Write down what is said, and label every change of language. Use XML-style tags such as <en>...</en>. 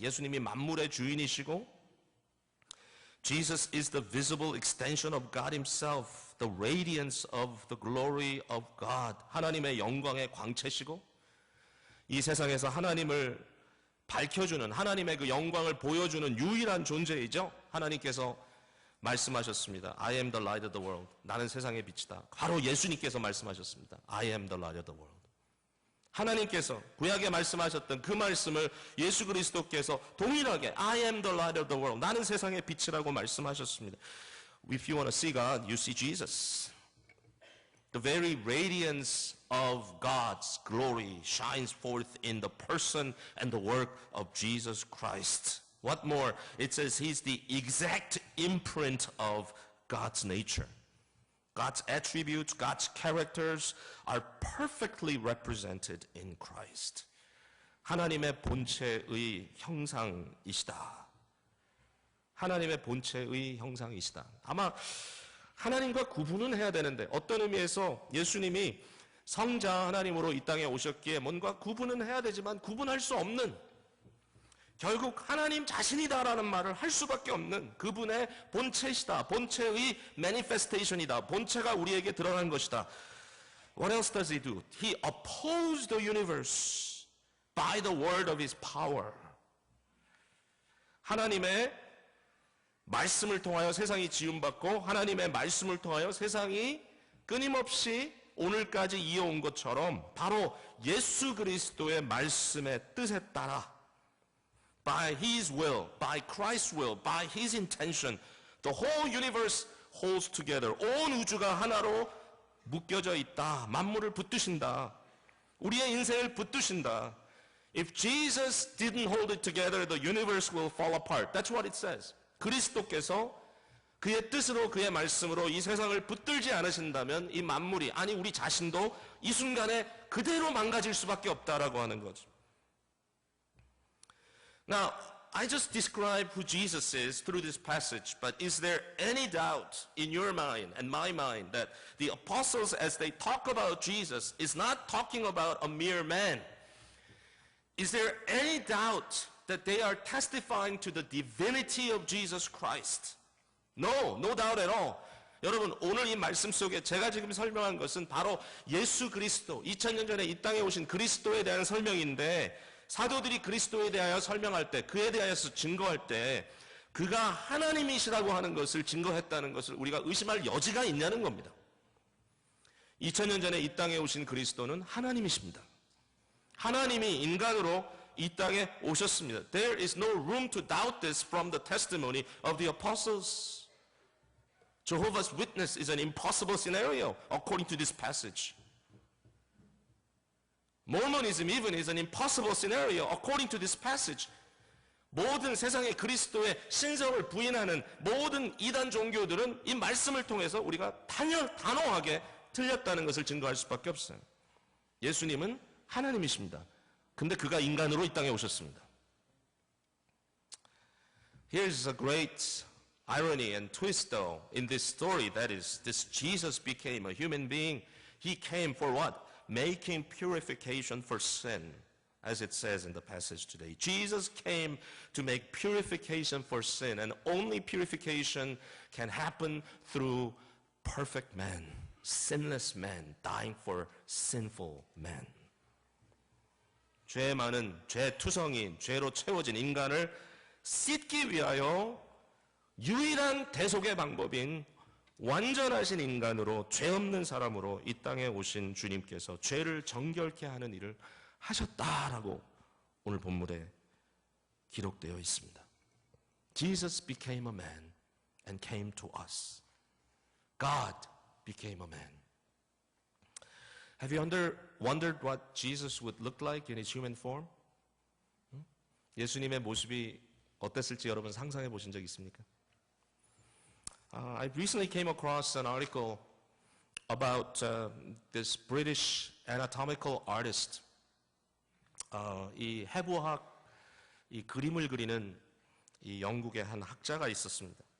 <ko>예수님이 만물의 주인이시고</ko> <en>Jesus is the visible extension of God himself, the radiance of the glory of God.</en> <ko>하나님의 영광의 광채시고 이 세상에서 하나님을 밝혀주는 하나님의 그 영광을 보여주는 유일한 존재이죠. 하나님께서 말씀하셨습니다.</ko> <en>I am the light of the world.</en> <ko>나는 세상의 빛이다. 바로 예수님께서 말씀하셨습니다.</ko> <en>I am the light of the world.</en> <ko>하나님께서 구약에 말씀하셨던 그 말씀을 예수 그리스도께서 동일하게</ko> <en>I am the light of the world.</en> <ko>나는 세상의 빛이라고 말씀하셨습니다.</ko> <en>If you want to see God, you see Jesus. The very radiance of God's glory shines forth in the person and the work of Jesus Christ. What more? It says he's the exact imprint of God's nature. God's attributes, God's characters are perfectly represented in Christ.</en> <ko>하나님의 본체의 형상이시다. 하나님의 본체의 형상이시다. 아마 하나님과 구분은 해야 되는데 어떤 의미에서 예수님이 성자 하나님으로 이 땅에 오셨기에 뭔가 구분은 해야 되지만 구분할 수 없는 결국 하나님 자신이다라는 말을 할 수밖에 없는 그분의 본체시다. 본체의 manifestation이다. 본체가 우리에게 드러난 것이다.</ko> <en>What else does he do? He opposed the universe by the word of his power.</en> <ko>하나님의 말씀을 통하여 세상이 지음받고 하나님의 말씀을 통하여 세상이 끊임없이 오늘까지 이어온 것처럼 바로 예수 그리스도의 말씀의 뜻에 따라</ko> <en>by his will, by Christ's will, by his intention, the whole universe holds together.</en> <ko>온 우주가 하나로 묶여져 있다. 만물을 붙드신다. 우리의 인생을 붙드신다.</ko> <en>If Jesus didn't hold it together, the universe will fall apart. That's what it says.</en> <ko>그리스도께서 그의 뜻으로 그의 말씀으로 이 세상을 붙들지 않으신다면 이 만물이 아니 우리 자신도 이 순간에 그대로 망가질 수밖에 없다라고 하는 거죠.</ko> <en>Now, I just described who Jesus is through this passage, but is there any doubt in your mind and my mind that the apostles, as they talk about Jesus, is not talking about a mere man? Is there any doubt that they are testifying to the divinity of Jesus Christ? No, no doubt at all.</en> <ko>여러분, 오늘 이 말씀 속에 제가 지금 설명한 것은 바로 예수 그리스도, 2000년 전에 이 땅에 오신 그리스도에 대한 설명인데 사도들이 그리스도에 대하여 설명할 때, 그에 대하여서 증거할 때 그가 하나님이시라고 하는 것을 증거했다는 것을 우리가 의심할 여지가 있냐는 겁니다. 2000년 전에 이 땅에 오신 그리스도는 하나님이십니다. 하나님이 인간으로 이 땅에 오셨습니다.</ko> <en>There is no room to doubt this from the testimony of the apostles. Jehovah's Witness is an impossible scenario according to this passage. Mormonism even is an impossible scenario according to this passage.</en> <ko>모든 세상의 그리스도의 신성을 부인하는 모든 이단 종교들은 이 말씀을 통해서 우리가 단호하게 틀렸다는 것을 증거할 수밖에 없어요. 예수님은 하나님이십니다. 근데 그가 인간으로 이 땅에 오셨습니다.</ko> <en>Here's a great irony and twist though in this story, that is, this Jesus became a human being. He came for what? Making purification for sin, as it says in the passage today. Jesus came to make purification for sin, and only purification can happen through perfect man, sinless man, dying for sinful man.</en> <ko>죄 많은, 죄 투성인, 죄로 채워진 인간을 씻기 위하여 유일한 대속의 방법인 완전하신 인간으로, 죄 없는 사람으로 이 땅에 오신 주님께서 죄를 정결케 하는 일을 하셨다라고 오늘 본문에 기록되어 있습니다.</ko> <en>Jesus became a man and came to us. God became a man. Have you wondered what Jesus would look like in his human form?</en> <ko>예수님의 모습이 어땠을지 여러분 상상해 보신 적 있습니까?</ko> <en>I recently came across an article about this British anatomical artist.</en> <ko>이 해부학, 이 그림을 그리는 이 영국의 한 학자가 있었습니다.</ko>